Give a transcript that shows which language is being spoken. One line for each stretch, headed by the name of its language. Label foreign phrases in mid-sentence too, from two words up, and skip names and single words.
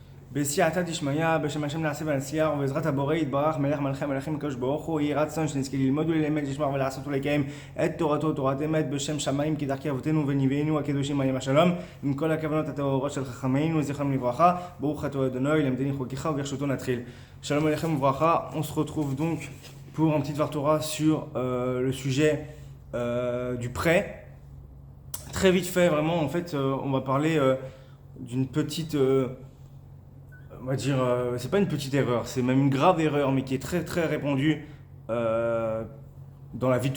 Hebrew: בסייעתא דשמיא, בשם השם נעשה ונצליח, ובעזרת הבורא יתברך מלך מלכי המלכים הקדוש ברוך הוא, יהי רצון שנזכה ללמוד וללמד, לשמוע ולעשות ולקיים את תורתו, תורת אמת, בשם שמיים כדרכי אבותינו ונביאינו הקדושים עליהם השלום, עם כל הכוונות הטהורות של חכמינו, זכרם לברכה, ברוך אתה אדוני, למדני חוקיך וברשותו נתחיל. שלום עליכם וברכה,
French: on se retrouve donc pour un petit
Hebrew: דבר תורה
French: sur le sujet du prêt. Très vite fait, vraiment, en fait, on va parler d'une petite... on va dire, c'est pas une petite erreur, c'est même une grave erreur, mais qui est très très répandue dans la vie de